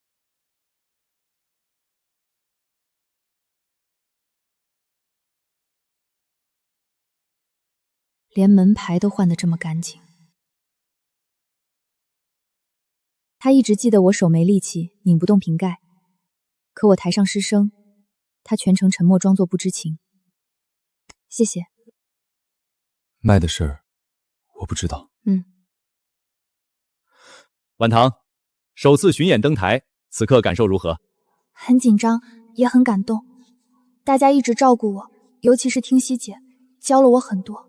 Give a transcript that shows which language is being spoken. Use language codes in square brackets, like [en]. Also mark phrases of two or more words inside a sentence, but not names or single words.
[zh] 連門牌都換得這麼乾淨。他一直記得我手沒力氣，擰不動瓶蓋。可我台上失聲，他全程沉默，裝作不知情。謝謝。麥的事兒，我不知道。晚唐，首次巡演登台，此刻感受如何？很緊張，也很感動。大家一直照顧我，尤其是聽熙姐，教了我很多。